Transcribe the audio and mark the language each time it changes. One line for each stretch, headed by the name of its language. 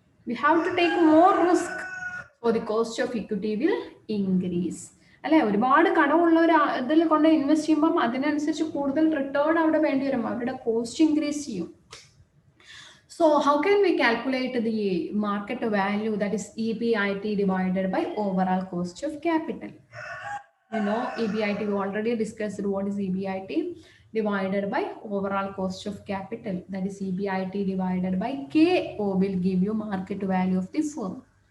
English: We have to take more risk, so the cost of equity will increase.
Malayalam: അല്ലെ, ഒരുപാട് കടമുള്ള ഒരു ഇതിൽ കൊണ്ട് ഇൻവെസ്റ്റ് ചെയ്യുമ്പം അതിനനുസരിച്ച് കൂടുതൽ റിട്ടേൺ അവിടെ വേണ്ടി വരും, അവരുടെ കോസ്റ്റ് ഇൻക്രീസ് ചെയ്യും.
English: So how can we calculate the market value, that is EBIT divided by overall cost of capital? You know EBIT, we already discussed what is EBIT, divided by overall cost of capital, that is EBIT divided by KO will give you market value of the firm.